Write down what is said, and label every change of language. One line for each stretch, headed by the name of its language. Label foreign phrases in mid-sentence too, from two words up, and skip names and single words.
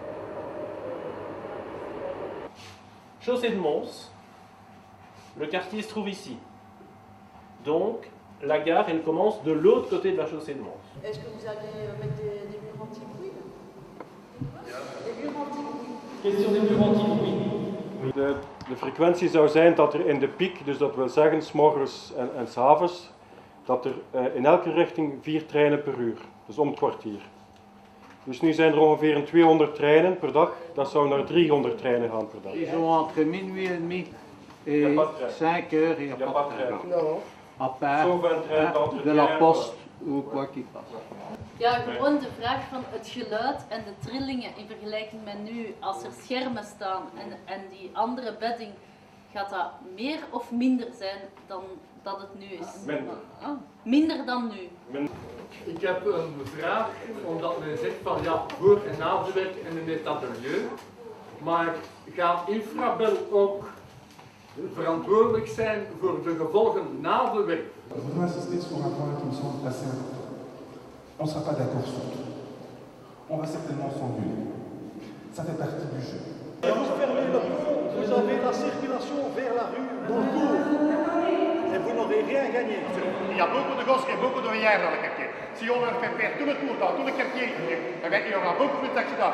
French: Chaussée de Mons, le quartier se trouve ici. Donc, la gare, elle commence de l'autre côté de la chaussée de Mons. Est-ce que vous allez mettre des murs anti-bruit? Des murs anti-bruit. Question des murs anti-bruit.
Dutch: De frequentie zou zijn dat er in de piek, dus dat wil zeggen 's morgens en 's avonds, dat er in elke richting 4 treinen per uur, dus om het kwartier. Dus nu zijn er ongeveer 200 treinen per dag, dat zou naar 300 treinen gaan per dag.
French: Ils ont entre minuit et demi et 5 heures, il n'y a pas de train. Non. À part de la poste ou quoi qu'il passe.
Dutch: Ja, gewoon de vraag van het geluid en de trillingen in vergelijking met nu, als er schermen staan en die andere bedding, gaat dat meer of minder zijn dan dat het nu is? Minder. Oh, minder dan nu? Minder. Ik heb een vraag, omdat men zegt van ja, voor- en naverwerk en een etatelier. Maar gaat Infrabel ook verantwoordelijk zijn voor de gevolgen na de werk?
French: Je voudrais insister sur un point qui me semble assez important. On ne sera pas d'accord sur tout. On va certainement s'engueuler. Ça fait partie du jeu. Et vous fermez le pont, vous avez la circulation vers la rue dans le cours. Et vous n'aurez rien gagné. Il y a beaucoup de gosses et beaucoup de vieillards dans le quartier. Si on leur fait faire tout le tour dans tout le quartier, eh bien, il y aura beaucoup plus d'accidents.